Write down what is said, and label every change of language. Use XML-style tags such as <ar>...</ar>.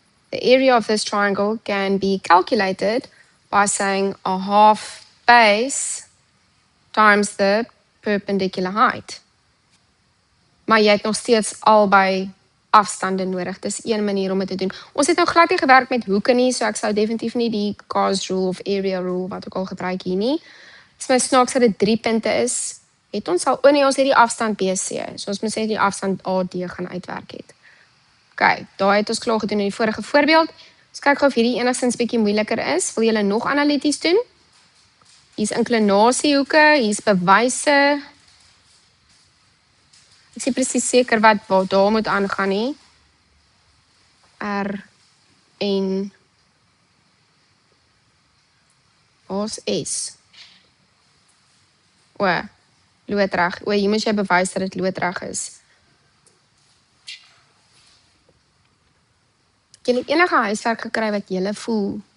<en>The area of this triangle can be calculated by saying a half base times the perpendicular height.</en> <af>Maar jy het nog steeds albei afstande nodig. Dis een manier om dit te doen. Ons het nou glad nie gewerk met hoeke nie, so ek sou definitief nie die Gauss rule of area rule wat ook al gebruik hier nie. Dis my snaaks dat dit 3 punte is Het ons al, nee, ons het die afstand BC, so ons moet sê die afstand AD gaan uitwerk het. OK, daar het ons klaar gedoen in die vorige voorbeeld. Ons kyk gou of hierdie enigstens bietjie moeiliker is. Wil julle nog analities doen? Hier's inklinasiehoeke, hier's bewyse. Ek is nie presies seker wat daar moet aangaan nie. R en waar's S? O, loodreg. O, hier moet jy bewys dat dit loodreg is. Het julle enige huiswerk gekry wat julle voel?</af>